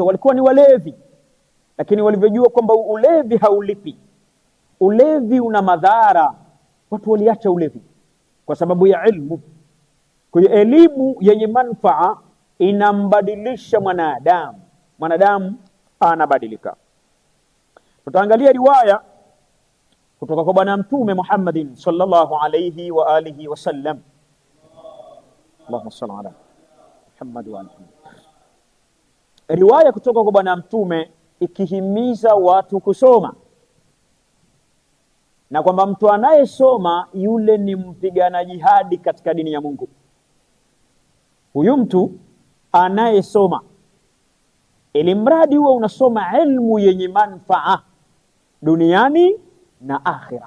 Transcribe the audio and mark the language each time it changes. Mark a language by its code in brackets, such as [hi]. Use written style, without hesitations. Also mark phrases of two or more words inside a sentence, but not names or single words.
[sw] Walikuwa ni walevi, lakini walivyojua kwamba ulevi haulipi, ulevi una madhara, watu waliacha ulevi kwa sababu ya ilmu. Kwa hiyo elimu yenye manufaa inambadilisha mwanadamu anabadilika. Tutaangalia riwaya kutoka kwa bwana mtume Muhammadin [ar] صلى الله عليه وآله وسلم. اللهم صل على محمد وآله. [sw] Riwaya kutoka kwa bwana mtume ikihimiza watu kusoma, na kwamba mtu anayesoma yule ni mpiganaji hadi katika dini ya Mungu. Huyu mtu anayesoma, ili mradi huwa unasoma ilmu yenye manufaa duniani na akhira.